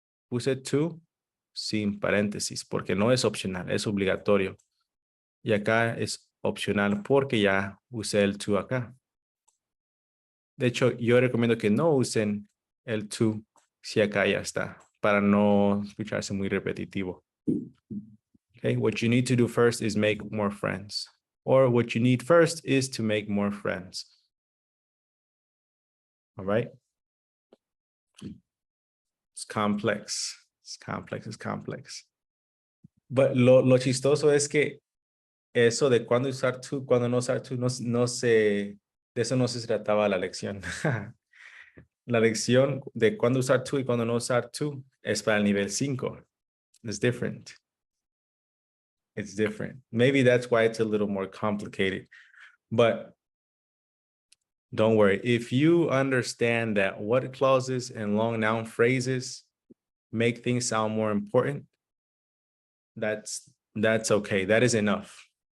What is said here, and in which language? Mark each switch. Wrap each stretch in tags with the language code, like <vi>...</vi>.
<es>puse to sin paréntesis porque no es opcional, es obligatorio. Y acá es opcional porque ya usé el to acá. De hecho, yo recomiendo que no usen el to si acá ya está, para no escucharse muy repetitivo.</es> <en>Okay, what you need to do first is make more friends. Or what you need first is to make more friends. All right? It's complex. It's complex, it's complex.</en> <es>But lo chistoso es que eso de cuándo usar to, cuándo no usar to, de eso no se trataba la lección. La lección de cuándo usar to y cuándo no usar to es para el nivel 5.</es> <en>It's different. It's different. Maybe that's why it's a little more complicated. But don't worry. If you understand that what clauses and long noun phrases make things sound more important, that's okay. That is enough.</en>